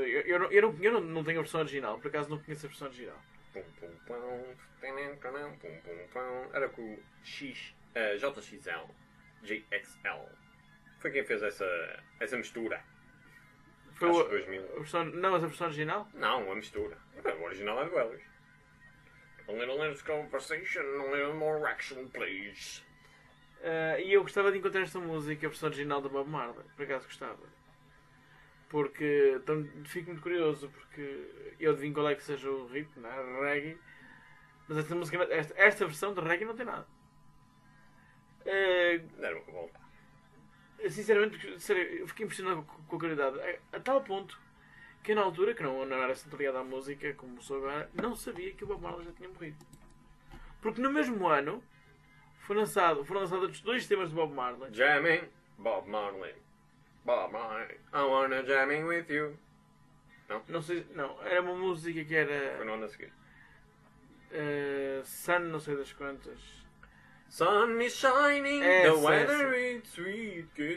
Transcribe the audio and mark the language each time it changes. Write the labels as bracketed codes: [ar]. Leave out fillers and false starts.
[pt] Eu não tenho a versão original. Por acaso não conheço a versão original. Pum, pum, pum, tenen, pum, pum, pum. Era com o JXL. JXL. Foi quem fez essa mistura. Foi o 2000. Não, mas a versão original? Não, a mistura. O original é do Elvis. [en] A little less conversation, a little more action, please. [pt] E eu gostava de encontrar esta música, a versão original da Bob Marley. Por acaso gostava. Porque fico muito curioso, porque eu adivinho qual é que seja o ritmo, né? Reggae. Mas esta música, esta versão de reggae não tem nada. Era uma volta. Sinceramente, sério, fiquei impressionado com a qualidade. A tal ponto... Que na altura, que não era assim ligado à música, como sou agora, não sabia que o Bob Marley já tinha morrido. Porque no mesmo ano foram lançados dois temas do Bob Marley. [en] Jamming, Bob Marley. Bob Marley, I wanna jamming with you. [pt] Não? Não sei, não. Era uma música que era... Foi no ano a seguir. Sun, não sei das quantas. [en] Sun is shining, the weather is sweet.